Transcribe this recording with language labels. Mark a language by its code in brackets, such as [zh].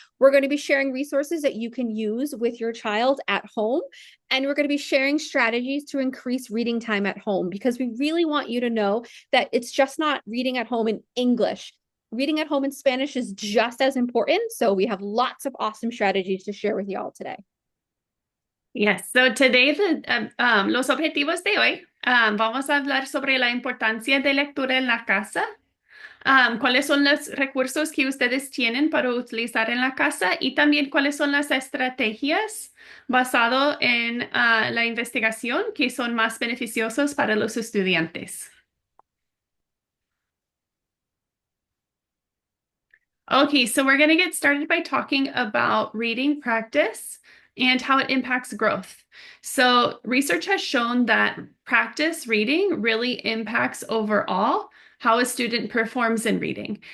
[en] We're going to be sharing resources that you can use with your child at home. And we're going to be sharing strategies to increase reading time at home because we really want you to know that it's just not reading at home in English. Reading at home in Spanish is just as important. So we have lots of awesome strategies to share with y'all today. Yes, so today [es] los objetivos de hoy, vamos a hablar sobre la importancia de lectura en la casa, cuáles son los recursos que ustedes tienen para utilizar en la casa y también cuáles son las estrategias basado en la investigación que son más beneficiosos para los estudiantes. [en] Okay, so we're going to get started by talking about reading practice and how it impacts growth. So, research has shown that practice reading really impacts overall how a student performs in reading.